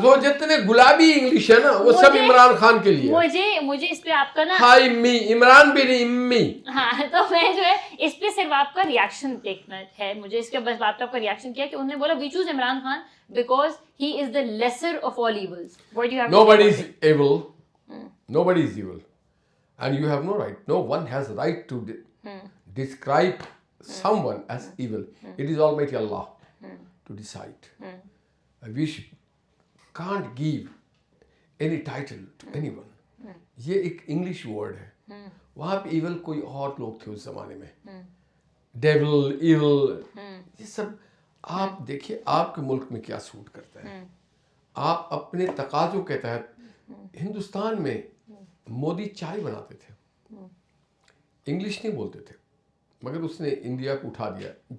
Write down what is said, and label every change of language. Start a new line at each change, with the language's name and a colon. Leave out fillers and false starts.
Hindi: वो जितने गुलाबी इंग्लिश है ना, वो सब इमरान खान के लिए। मुझे इस पे आपका ना, हाय मी, इमरान भी नहीं, इम्मी। हाँ, तो मैं जो है इस पे सिर्फ आपका रिएक्शन देखना है, मुझे इसके बस बात पे आपका रिएक्शन किया कि उन्होंने बोला
English: We choose Imran Khan because he is the lesser of all evils. What do you have Nobody is evil. Nobody is evil. And you have no right. No one has right to describe someone as evil. It is Almighty Allah to decide. We can't give any title to anyone.
Hindi: ये एक English word है, वहाँ पे evil कोई और लोग थे उस जमाने में, devil, evil, ये सब आप देखिए आपके मुल्क में क्या सूट करता है। आप अपने तकाजों के तहत, हिंदुस्तान में मोदी चाय बनाते थे, इंग्लिश नहीं बोलते थे, मगर उसने इंडिया को उठा दिया।